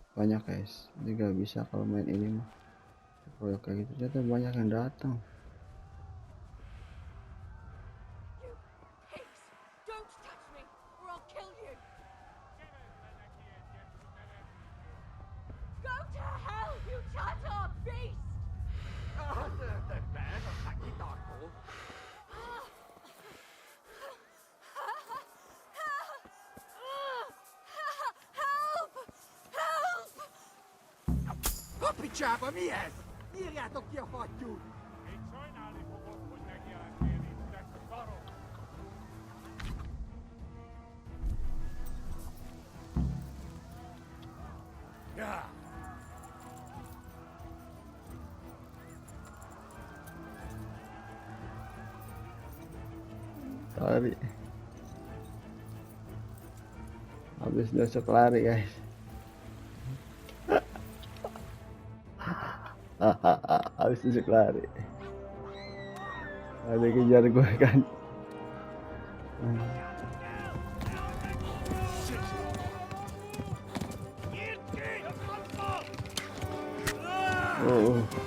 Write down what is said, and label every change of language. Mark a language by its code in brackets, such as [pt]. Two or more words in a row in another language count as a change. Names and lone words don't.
[id] banyak guys. Ini gak bisa kalau main ini mah. Proyek kayak gitu ternyata banyak yang datang. [en] Don't touch me, or I'll kill you! Go to hell, you Tatar beast! Help! Help! [hu] Kapicsába mi ez? Írjátok ki a fattyút! Még sajnálni fogod, hogy megjelentél itt, de szarok! [id] Ja. Lari. Habis besok lari guys. Habis besok lari. Ada kejar gue kan. Oh.